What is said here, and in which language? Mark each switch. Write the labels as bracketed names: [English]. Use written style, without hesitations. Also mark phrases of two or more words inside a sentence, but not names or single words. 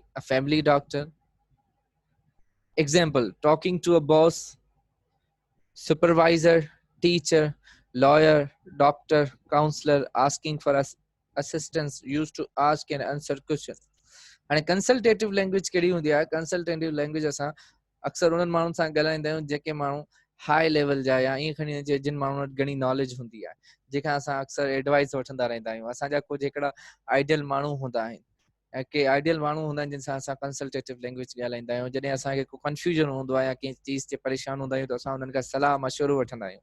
[English] A family doctor. Example, talking to a boss, supervisor, teacher, lawyer, doctor, counselor, asking for assistance, used to ask and answer questions. And consultative language [Sindhi] कहिड़ी हूंदी आहे? Consultative language असां अक्सर उन्हनि माण्हुनि सां ॻाल्हाईंदा आहियूं जेके माण्हू [English] high level [Sindhi] जा या ईअं खणी अचे जिन माण्हुनि वटि घणी नॉलेज हूंदी आहे, जेका असां अक्सर एडवाइस वठंदा रहंदा आहियूं. असांजा कुझु हिकिड़ा आइडियल माण्हू हूंदा आहिनि ऐं के आइडियल माण्हू हूंदा आहिनि जिन सां असां [English] consultative language [Sindhi] ॻाल्हाईंदा आहियूं. जॾहिं असांखे को कंफ्यूजन हूंदो आहे या कंहिं चीज़ ते परेशान हूंदा आहियूं त असां उन्हनि खां सलाह मशवरो वठंदा आहियूं.